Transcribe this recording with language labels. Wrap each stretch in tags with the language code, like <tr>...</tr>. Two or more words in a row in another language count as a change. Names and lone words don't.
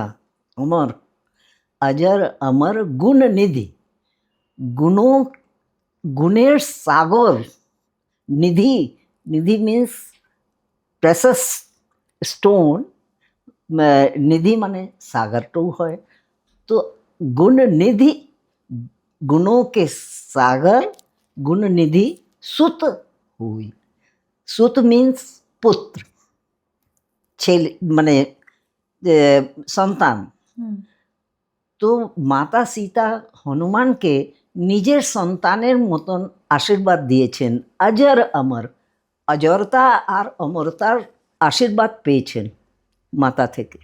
<bn>অমর, অজর অমর গুণ নিধি, গুণের সাগর। নিধি, নিধি</bn> <en>means precious stone.</en> <bn>নিধি মানে সাগরটাও হয়। তো গুণ নিধি,</bn> <hi>गुणों के सागर, गुण निधि सुत हुई। सुत मीन्स पुत्र,</hi> <bn>ছেলে মানে সন্তান। তো মাতা সীতা হনুমানকে নিজের সন্তানের মতন আশীর্বাদ দিয়েছেন। অজর অমর, অজরতা আর অমরতার আশীর্বাদ পেয়েছেন মাতা থেকে,</bn>